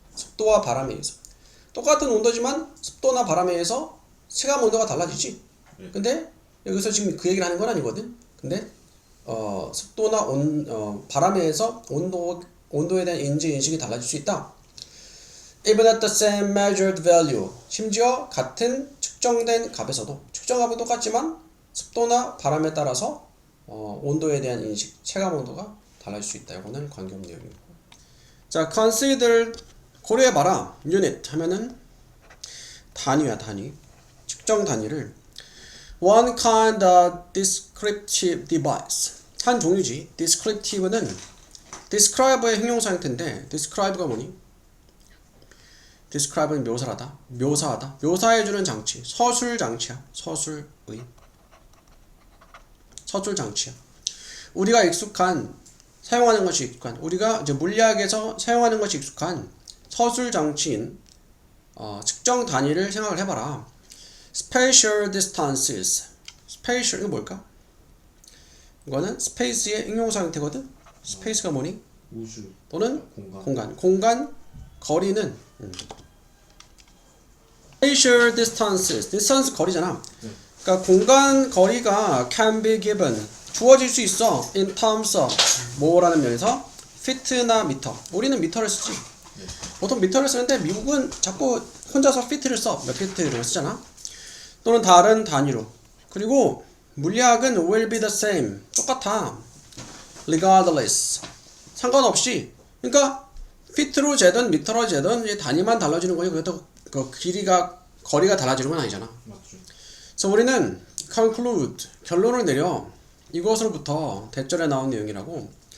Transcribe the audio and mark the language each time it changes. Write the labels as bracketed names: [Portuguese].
[Korean] 습도와 바람에 의해서. 똑같은 온도지만 습도나 바람에 의해서 체감 온도가 달라지지. 네. 근데 여기서 지금 그 얘기를 하는 건 아니거든. 근데 습도나 바람에 의해서 온도에 대한 인식이 달라질 수 있다. [English] Even at the same measured value. [Korean] 심지어 같은 측정된 값에서도 측정값은 똑같지만 습도나 바람에 따라서 온도에 대한 인식, 체감 온도가 달라질 수 있다. 이거는 관계없는 내용이고. 자, [English] consider [Korean] 고려해봐라. [English] unit [Korean] 하면은 단위야, 단위. 측정 단위를 [English] one kind of descriptive device. [Korean] 한 종류지. [English] descriptive [Korean] 는 [English] describe [Korean] 의 형용사 형태인데 describe가 뭐니? [English] describe [Korean] 는 묘사하다. 묘사해주는 장치. 서술 장치야. 서술 장치야. 우리가 사용하는 것이 익숙한, 우리가 이제 물리학에서 사용하는 것이 익숙한 서술 장치인 측정 단위를 생각을 해봐라. [English] spatial distances. spatial [Korean] 이거 뭘까? 이거는 [English] space [Korean] 의 형용사 형태거든. [English] space [Korean] 가 뭐니? 우주 또는 공간. 거리는 [English] spatial distances. distance [Korean] 거리잖아. 네. 그러니까 공간 거리가 [English] can be given [Korean] 주어질 수 있어. [English] in terms of [Korean] 뭐라는 면에서 피트나 미터. 우리는 미터를 쓰지. 네. 보통 미터를 쓰는데 미국은 자꾸 혼자서 피트를 써. 몇 피트 이런 거 쓰잖아. 또는 다른 단위로. 그리고 물리학은 [English] will be the same. [Korean] 똑같아. [English] regardless. [Korean] 상관없이. 그러니까 피트로 재든 미터로 재든 이 단위만 달라지는 거지. 그렇다고 그 거리가 달라지는 건 아니잖아. 맞죠. 그래서 우리는 [English] conclude [Korean] 결론을 내려. 이것으로부터 대절에 나온 내용이라고.